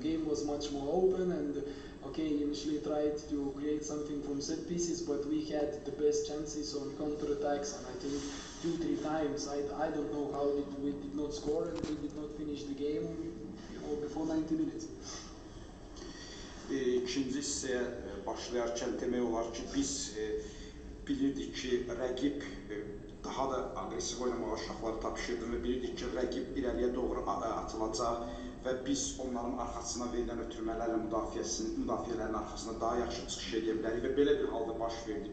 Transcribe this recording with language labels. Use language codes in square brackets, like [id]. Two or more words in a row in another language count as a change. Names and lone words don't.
[en] Game was much more open, and okay, initially tried to create something from set pieces, but we had the best chances on counter-attacks, and I think 2-3 times. I don't know how we did not score, and we did not finish the game, you know, before 90 minutes. [az] İkinci hissəyə başlayarkən demək olar ki, biz bilirdik ki, rəqib daha da aqressiv oynamağa uşaqları tapışırdı və bilirdik ki, rəqib irəliyə doğru atılacaq və biz onların arxasına verilən ötürmələrlə müdafiələrin arxasına daha yaxşı çıxış edə bilərik və belə bir halda baş verdi.